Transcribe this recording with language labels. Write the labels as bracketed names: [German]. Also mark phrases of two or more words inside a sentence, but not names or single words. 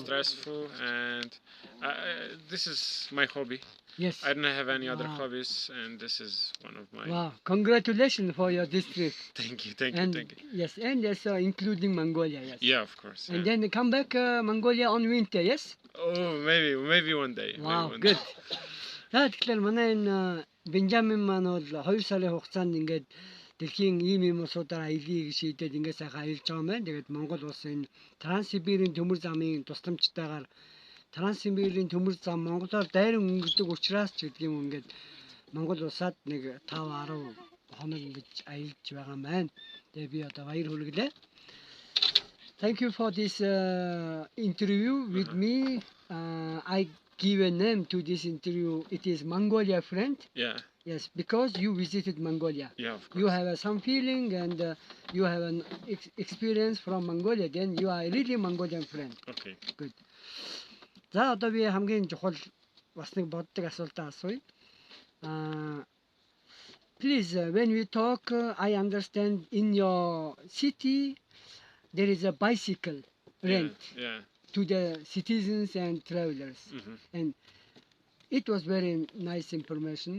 [English] stressful, and this is my hobby. Yes. I don't have any other Wow. hobbies, and this is one of my. Wow. Congratulations for your this trip. Thank you, thank And you, thank you. yes, and yes, including Mongolia. Yes. Yeah, of course. And Yeah. then come back Mongolia on winter. Yes. Oh, maybe one day. maybe Wow. one Good. day. [Mongolian] За тэгэхээр манай энэ Бенжамин маань бол 2 сарын хугацаанд ингээд дэлхийн ийм улсуудаар аялыг шийдээд ингээд сайхан аялж байгаа юм байна. Тэгээд Монгол улсын Транссибирийн төмөр замын тусламжтайгаар Транссибирийн төмөр зам Монголоор дайран өнгөрдөг учраас ч гэдэг юм ингээд Монгол улсад нэг 5-10 хоног ингэж аялж байгаа юм байна. Тэгээд би одоо баяр хүргэлээ. [English] Thank you for this interview with me. I give a name to this interview. It is Mongolia friend. Yeah, Yes, because you visited Mongolia. yeah, of course. You have some feeling and you have an experience from Mongolia. Then you are really Mongolian friend. Okay. Good. [Mongolian] За одоо би хамгийн чухал бас нэг боддог асуултаа асууя. [English] Please, when we talk, I understand in your city there is a bicycle rent Yeah. to the citizens and travelers, and it was very nice information.